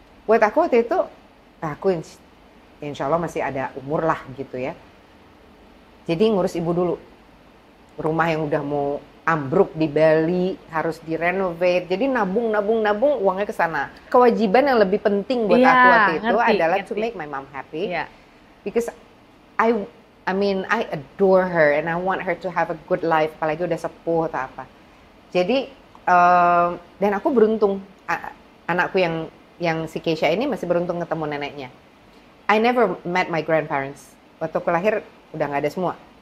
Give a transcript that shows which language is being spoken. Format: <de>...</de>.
<id>Buat aku waktu itu, aku insya Allah masih ada umur lah gitu ya. Jadi ngurus ibu dulu. Rumah yang udah mau ambruk di Bali, harus direnovate. Jadi nabung uangnya ke sana. Kewajiban yang lebih penting buat aku waktu itu adalah</id> <en>to make my mom happy. Yeah. Because I adore her and I want her to have a good life,</en> <id>apalagi udah sepuh atau apa. Jadi dan aku beruntung, anakku yang si Keisha ini masih beruntung ketemu neneknya.</id> <en>I never met my grandparents.</en> <id>Waktu aku lahir udah nggak ada semua.</id>